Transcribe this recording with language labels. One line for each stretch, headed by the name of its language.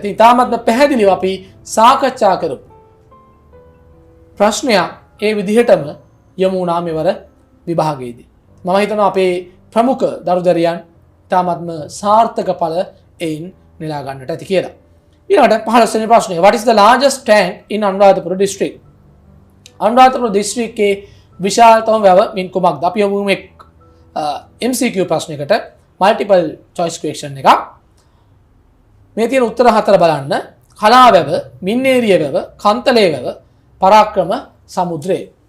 Sinhala: ඉතින් ඉතාමත් පැහැදිලිව අපි සාකච්ඡා කරපු ප්‍රශ්නයක් ඒ විදිහටම යොමු වුණා මෙවර විභාගයේදී. මම හිතනවා අපේ ප්‍රමුඛ දරුදරියන් ඉතාමත්ම සාර්ථක ඵල එයින් නෙලා ගන්නට ඇති කියලා. ඊළඟට 15 වෙනි ප්‍රශ්නය.
English: What is the largest tank in Anuradhapura district?
Sinhala: Anuradhapura දිස්ත්‍රික්කයේ විශාලතම වැව මින් කුමක්ද? අපි යමු එක් MCQ ප්‍රශ්නයකට multiple choice question එකක්. මේ තියෙන උත්තර හතර බලන්න. කලා වැව, මින්නේරිය වැව, කන්තලේ වැව, පරාක්‍රම සමුද්‍රය.